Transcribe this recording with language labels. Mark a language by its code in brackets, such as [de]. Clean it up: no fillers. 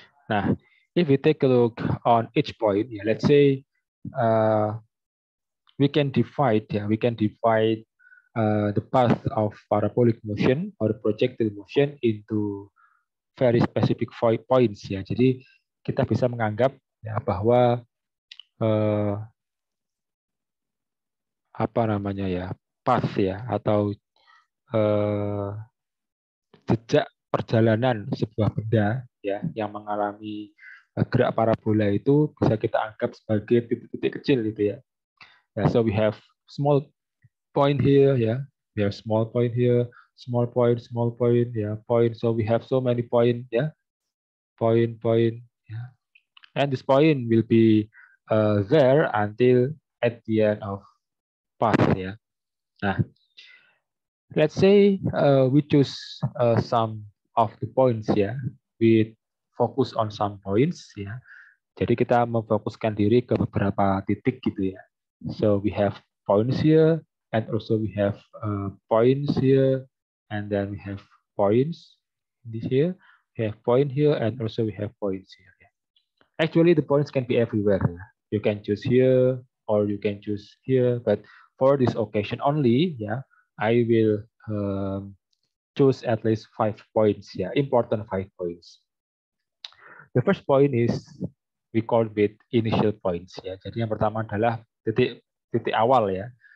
[en] Nah, if we take a look on each point, yeah, let's say uh, we can divide the path of parabolic motion or projectile motion into very specific points ya. [id] Jadi kita bisa menganggap ya bahwa apa namanya ya, path ya atau jejak perjalanan sebuah benda ya yang mengalami gerak parabola itu bisa kita anggap sebagai titik-titik kecil gitu ya. [en] Ya, so we have small point here ya. We have small point here, small point ya, point. So we have so many point ya. Point ya. And this point will be there until at the end of path ya. Nah, let's say we choose some of the points ya. We focus on some points [id] ya. Jadi kita memfokuskan diri ke beberapa titik gitu ya. [en] So we have points here and also we have points here and then we have points this here. We have point here and also we have points here. Actually, the points can be everywhere. You can choose here or you can choose here, but for this occasion only, yeah, I will choose at least 5 points. Yeah, important 5 points. The first point is we call it initial points. [id] Ya, jadi yang pertama adalah titik titik awal ya.